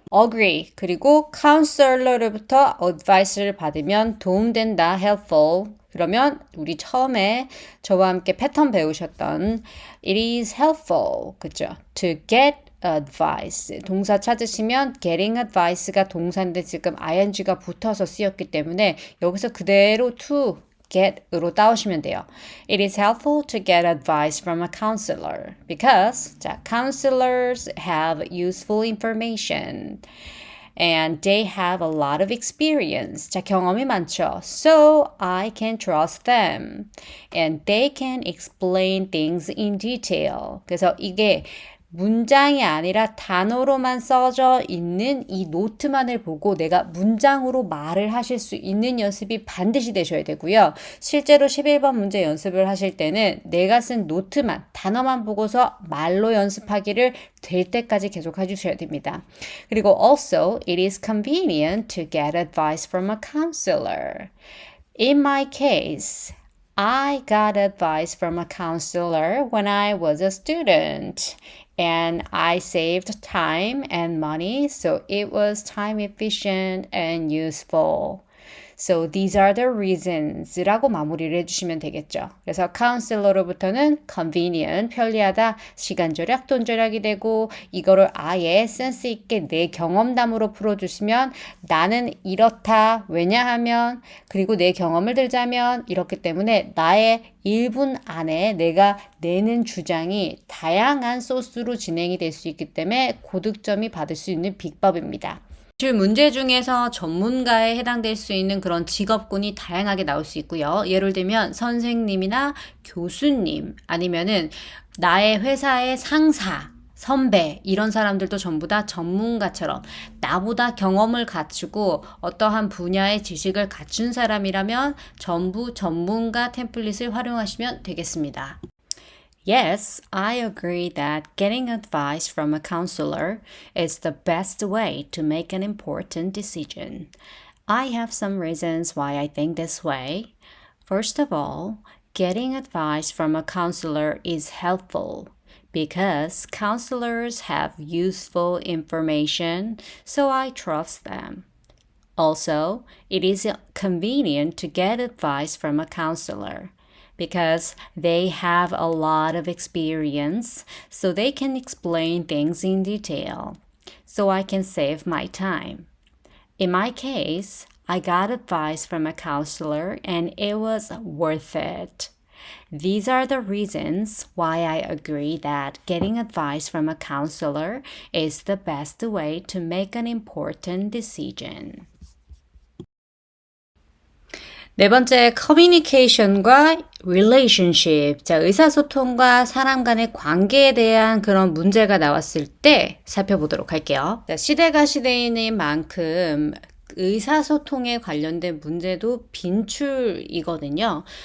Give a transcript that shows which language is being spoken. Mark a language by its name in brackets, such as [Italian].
[Korean] agree 그리고 counselor로부터 advice를 받으면 도움된다 helpful 그러면 우리 처음에 저와 함께 패턴 배우셨던 [English] it is helpful [Korean] 그죠? [English] to get advice [Korean] 동사 찾으시면 getting advice가 동사인데 지금 ing가 붙어서 쓰였기 때문에 여기서 그대로 to get으로 따오시면 돼요. [English] It is helpful to get advice from a counselor because [Korean] 자, [English] counselors have useful information and they have a lot of experience. [Korean] 자, 경험이 많죠. [English] So I can trust them and they can explain things in detail. [Korean] 그래서 이게 문장이 아니라 단어로만 써져 있는 이 노트만을 보고 내가 문장으로 말을 하실 수 있는 연습이 반드시 되셔야 되고요. 실제로 11번 문제 연습을 하실 때는 내가 쓴 노트만, 단어만 보고서 말로 연습하기를 될 때까지 계속 해주셔야 됩니다. 그리고 [English] also, it is convenient to get advice from a counselor. In my case, I got advice from a counselor when I was a student. And I saved time and money, so it was time efficient and useful. So these are the reasons [Korean] 라고 마무리를 해주시면 되겠죠. 그래서 카운슬러로부터는 convenient, 편리하다, 시간 절약, 돈 절약이 되고 이거를 아예 센스 있게 내 경험담으로 풀어주시면 나는 이렇다, 왜냐하면 그리고 내 경험을 들자면 이렇기 때문에 나의 1분 안에 내가 내는 주장이 다양한 소스로 진행이 될 수 있기 때문에 고득점이 받을 수 있는 비법입니다. 문제 중에서 전문가에 해당될 수 있는 그런 직업군이 다양하게 나올 수 있고요. 예를 들면 선생님이나 교수님 아니면은 나의 회사의 상사, 선배 이런 사람들도 전부 다 전문가처럼 나보다 경험을 갖추고 어떠한 분야의 지식을 갖춘 사람이라면 전부 전문가 템플릿을 활용하시면 되겠습니다. [English] Yes, I agree that getting advice from a counselor is the best way to make an important decision. I have some reasons why I think this way. First of all, getting advice from a counselor is helpful because counselors have useful information, so I trust them. Also, it is convenient to get advice from a counselor. Because they have a lot of experience, so they can explain things in detail, so I can save my time. In my case, I got advice from a counselor and it was worth it. These are the reasons why I agree that getting advice from a counselor is the best way to make an important decision. [Korean] 네 번째, 커뮤니케이션과 relationship. 자, 의사소통과 사람 간의 관계에 대한 그런 문제가 나왔을 때 살펴보도록 할게요. 자, 시대가 시대인 만큼 의사소통에 관련된 문제도 빈출이거든요.